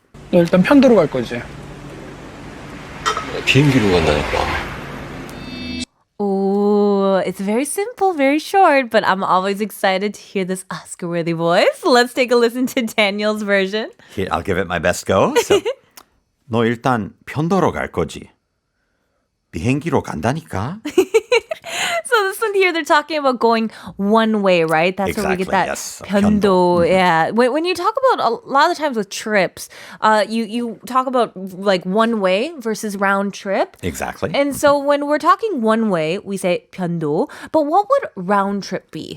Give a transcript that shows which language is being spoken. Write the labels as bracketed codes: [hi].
[ko] 너 일단 편도로 갈 거지? 비행기로 간다니까. [en] Ooh, it's very simple, very short, but I'm always excited to hear this Oscar-worthy voice. Let's take a listen to Daniel's version. Here, I'll give it my best go. [ko] So, 너 일단 편도로 갈 거지? 비행기로 간다니까? [en] So this one here, they're talking about going one way, right? That's where we get that yes. 편도. Yeah. When you talk about, a lot of the times with trips, you talk about like one way versus round trip. Exactly. And so when we're talking one way, we say 편도. But what would round trip be?